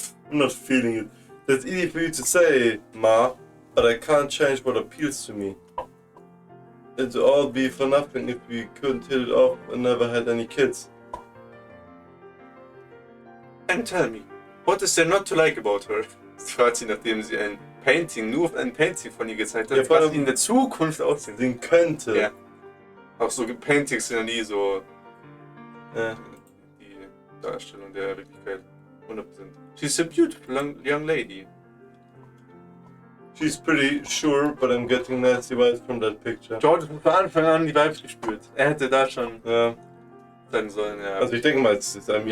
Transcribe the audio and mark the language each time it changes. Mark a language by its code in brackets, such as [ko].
[en] I'm not feeling it. That's easy for you to say, Ma, but I can't change what appeals to me. It'd all be for nothing if we couldn't hit it off and never had any kids. And tell me, what is there not to like about her? [de] Fragt sie, nachdem sie ein Painting von ihr gezeigt hat, Ja, vor was allem- in der Zukunft aussehen. Den könnte. Ja. Auch so Paintings sind ja nie so die Darstellung der Wirklichkeit. 100%. [en] She's a beautiful young lady. She's pretty sure, but I'm getting nasty vibes from that picture. [de] George hat von Anfang an die Vibes gespürt. Er hätte da schon Ja. sein sollen, ja. Also ich denke mal, es ist Aimee.